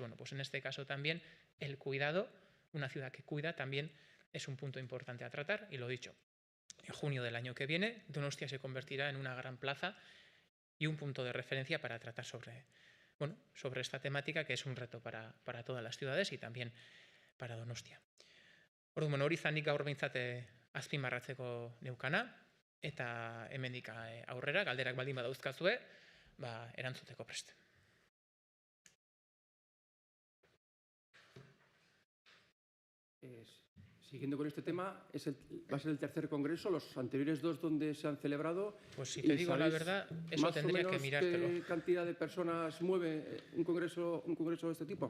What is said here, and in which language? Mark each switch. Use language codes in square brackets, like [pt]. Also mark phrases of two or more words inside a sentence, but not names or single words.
[es] Bueno, pues en este caso también el cuidado, una ciudad que cuida, también es un punto importante a tratar. Y lo dicho, en junio del año que viene, Donostia se convertirá en una gran plaza y un punto de referencia para tratar sobre esta temática, que es un reto para todas las ciudades y también para Donostia. [eu] Orduan, hori izanik gaur behintzat azpimarratzeko neukana, eta hemendik aurrera, galderak baldin badauzkazue, erantzuteko prest. [es] Siguiendo con este tema, va a ser el tercer congreso, los anteriores dos donde se han celebrado. Pues si te digo la verdad, eso tendría que mirártelo. ¿Qué cantidad de personas mueve un congreso de este tipo?